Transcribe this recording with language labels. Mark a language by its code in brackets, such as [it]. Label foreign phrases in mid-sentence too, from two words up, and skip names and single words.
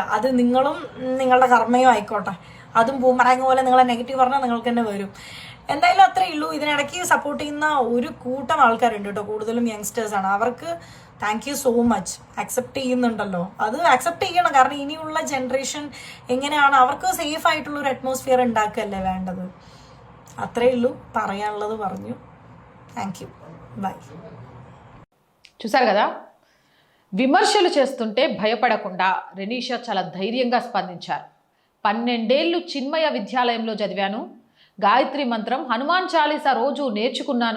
[ml] അത് നിങ്ങളും നിങ്ങളുടെ കർമ്മയും ആയിക്കോട്ടെ. അതും ബൂമറാങ് പോലെ നിങ്ങളെ നെഗറ്റീവ് പറഞ്ഞാൽ നിങ്ങൾക്ക് തന്നെ വരും. എന്തായാലും അത്രേ ഉള്ളൂ. ഇതിനിടയ്ക്ക് സപ്പോർട്ട് ചെയ്യുന്ന ഒരു കൂട്ടം ആൾക്കാരുണ്ട് കേട്ടോ, കൂടുതലും യങ്സ്റ്റേഴ്സാണ്. [en] അവർക്ക് thank you so much. [ml] അക്സെപ്റ്റ് ചെയ്യുന്നുണ്ടല്ലോ, അത് അക്സെപ്റ്റ് ചെയ്യണം. കാരണം ഇനിയുള്ള ജനറേഷൻ എങ്ങനെയാണ്, അവർക്ക് സേഫ് ആയിട്ടുള്ള ഒരു അറ്റ്മോസ്ഫിയർ ഉണ്ടാക്കുകയല്ലേ വേണ്ടത്. അത്രേ ഉള്ളൂ പറയാനുള്ളത് പറഞ്ഞു. [en] thank you, bye. [te] చూసారు కదా, విమర్శలు చేస్తుంటే భయపడకుండా రెనీషా చాలా ధైర్యంగా స్పందించారు. 12 ఏళ్ళు చిన్మయ విద్యాలయంలో చదివాను, గాయత్రి మంత్రం, హనుమాన్ చాలీసా రోజు నేర్చుకున్నాను.